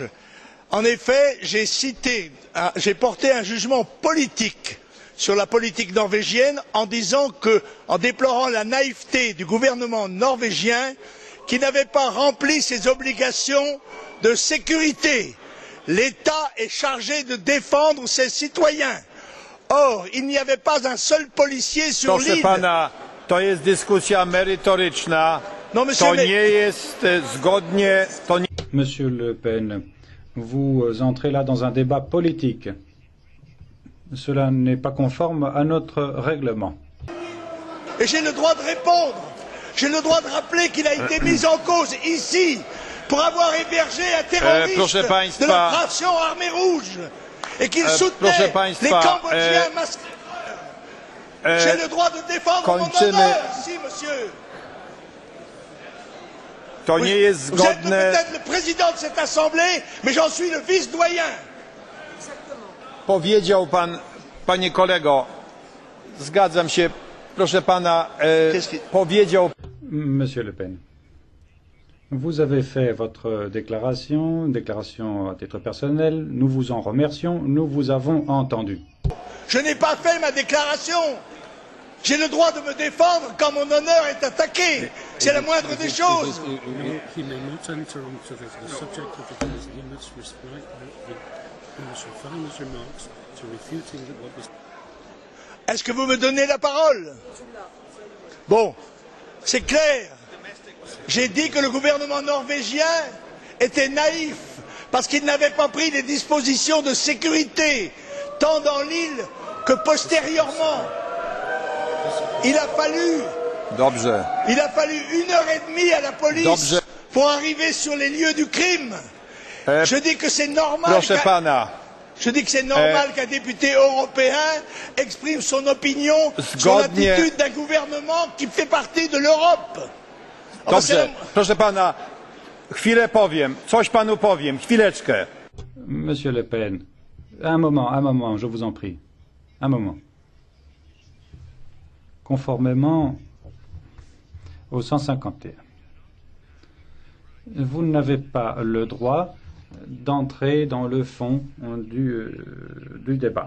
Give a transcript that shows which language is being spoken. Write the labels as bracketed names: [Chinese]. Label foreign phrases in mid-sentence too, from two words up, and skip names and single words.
[French] En effet, j'ai porté un jugement politique sur la politique norvégienne en disant que, en déplorant la naïveté du gouvernement norvégien qui n'avait pas rempli ses obligations de sécurité. L'État est chargé de défendre ses citoyens. Or, il n'y avait pas un seul policier sur l'île. [Polish] To jest dyskusja merytoryczna. To nie jest zgodnie. [French] Monsieur Le Pen, vous entrez là dans un débat politique. Cela n'est pas conforme à notre règlement. Et j'ai le droit de répondre. J'ai le droit de rappeler qu'il a été mis en cause ici pour avoir hébergé un terroriste de l'opération Armée Rouge. et qu'il soutenait [Polish] proszę [French] les [Polish] państwa, [French] Cambodgiens masqués. J'ai le droit de défendre [Polish] kończymy. [French] mon honneur ici, monsieur. [Polish] To nie jest [French] Vous êtes [Polish] zgodne. [French] peut-être le président de cette assemblée, mais j'en suis le vice-doyen. [Polish] Powiedział pan, panie kolego, zgadzam się, proszę pana, powiedział. [French] Monsieur Le Pen, vous avez fait votre déclaration à titre personnel. Nous vous en remercions. Nous vous avons entendu. Je n'ai pas fait ma déclaration. J'ai le droit de me défendre quand mon honneur est attaqué. C'est la moindre des choses. [English] He may not enter onto the subject of the case. He must refine his remarks to refuting what was. [French] Est-ce que vous me donnez la parole? Bon, c'est clair. J'ai dit que le gouvernement norvégien était naïf parce qu'il n'avait pas pris les dispositions de sécurité, tant dans l'île que postérieurement. Il a fallu 1h30 à la police [Polish] Dobrze. [French] pour arriver sur les lieux du crime. Je dis que c'est normal. [Polish] Proszę pana, [French] Je dis que c'est normal qu'un député européen exprime son opinion sur l'attitude d'un gouvernement qui fait partie de l'Europe. [Polish] dobrze, proszę pana, chwilę powiem, coś panu powiem, chwileczkę. [French] Monsieur Le Pen, un moment, je vous en prie. Un moment. Conformément au 151, vous n'avez pas le droit d'entrer dans le fond du débat.